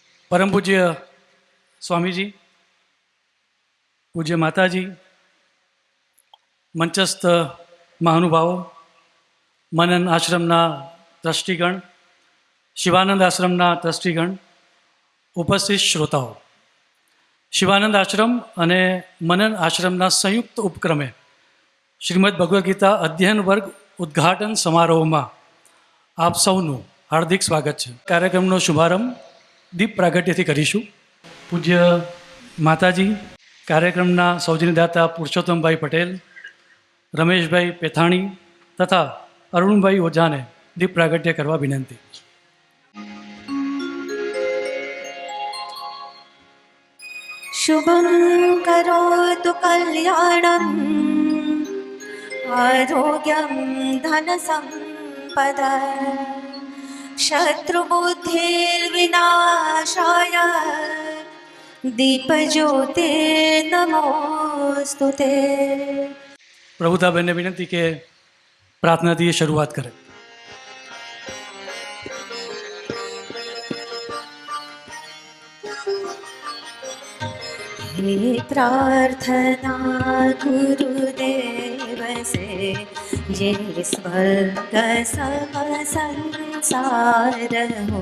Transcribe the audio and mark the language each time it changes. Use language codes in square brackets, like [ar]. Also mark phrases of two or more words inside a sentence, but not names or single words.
[hi] परम पूज्य स्वामीजी, पूज्य माताजी, मंचस्थ महानुभावों, [gu] મનન આશ્રમના ટ્રસ્ટીગણ, શિવાનંદ આશ્રમના ટ્રસ્ટીગણ, ઉપસ્થિત શ્રોતાઓ, શિવાનંદ આશ્રમ અને मनन આશ્રમના સંયુક્ત ઉપક્રમે શ્રીમદ ભગવદ્ ગીતા અધ્યયન વર્ગ ઉદ્ઘાટન સમારોહમાં આપ સૌનું હાર્દિક સ્વાગત છે. કાર્યક્રમનો શુભારંભ દીપ પ્રાગટ્યથી કરીશું. પૂજ્ય માતાજી, કાર્યક્રમના સૌજન્યદાતા પુરુષોત્તમભાઈ પટેલ, રમેશભાઈ પેથાણી તથા અરુણભાઈ ઓઝાને દીપ પ્રાગટ્ય કરવા વિનંતી. [sa] शुभं करोतु कल्याणम् आरोग्यं धनसम्पदा शत्रुबुद्धिर्विनाशाय दीपज्योतिर्नमोऽस्तुते. [gu] પ્રભુતાબેનને વિનંતી કે પ્રાર્થનાથી શરૂઆત કરે. [hi] हे प्रार्थना गुरुदेव से ये स्वर्ग सम संसार हो.